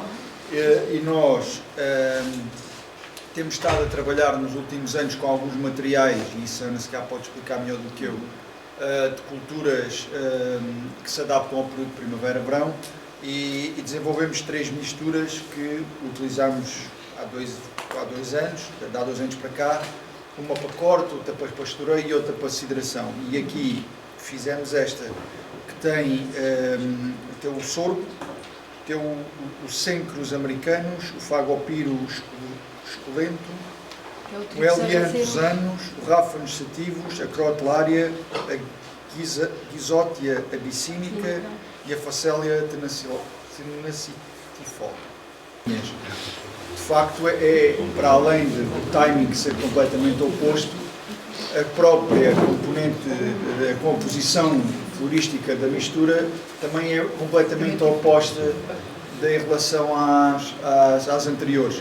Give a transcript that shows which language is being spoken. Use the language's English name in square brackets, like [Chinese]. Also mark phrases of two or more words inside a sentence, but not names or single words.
[Portuguese] E nós temos estado a trabalhar nos últimos anos com alguns materiais, e isso a Ana se calhar pode explicar melhor do que eu, de culturas que se adaptam ao período de primavera-verão, e desenvolvemos 3 misturas que utilizamos há dois anos para cá, uma para corte, outra para pastoreio e outra para sidração. E aqui fizemos esta que tem o sorgo, tem o Cencros americanos, o Fagopiro esculento, o Elianthus anus, o Ráfanos sativos, a Crotelária, a Ghizotia abissínica e a Facélia tenacitifolia. De facto, para além do timing ser completamente oposto, a própria componente da composição florística da mistura também é completamente oposta em relação às anteriores.